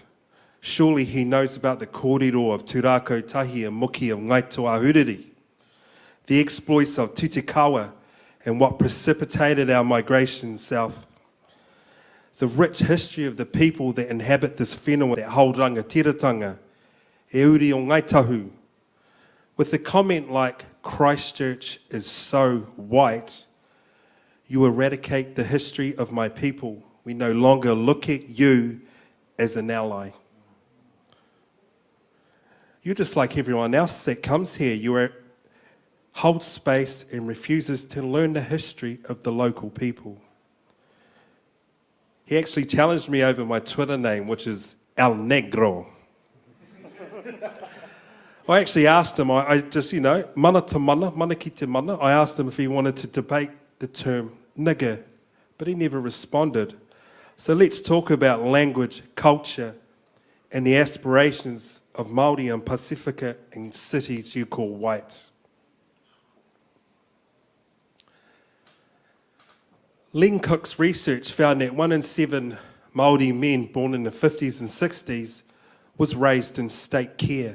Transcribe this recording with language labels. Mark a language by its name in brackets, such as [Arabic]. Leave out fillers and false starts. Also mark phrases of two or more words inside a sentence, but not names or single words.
[English] Surely he knows about the kōrero of Tūrākau Tahi and Muki of Ngai Tuahuriri, the exploits of Tutikawa and what precipitated our migration south. The rich history of the people that inhabit this whenua that hold rangatiratanga, [Māori] e uri o ngai tahu. [English] With a comment like, Christchurch is so white, you eradicate the history of my people. We no longer look at you as an ally. You're just like everyone else that comes here. You hold space and refuses to learn the history of the local people. He actually challenged me over my Twitter name, which is El Negro. I actually asked him, I just, [Māori] mana te mana, mana ki te mana. [English] I asked him if he wanted to debate the term nigger, but he never responded. So let's talk about language, culture, and the aspirations of Māori and Pasifika in cities you call white. Len Cook's research found that 1 in 7 Māori men born in the 50s and 60s was raised in state care.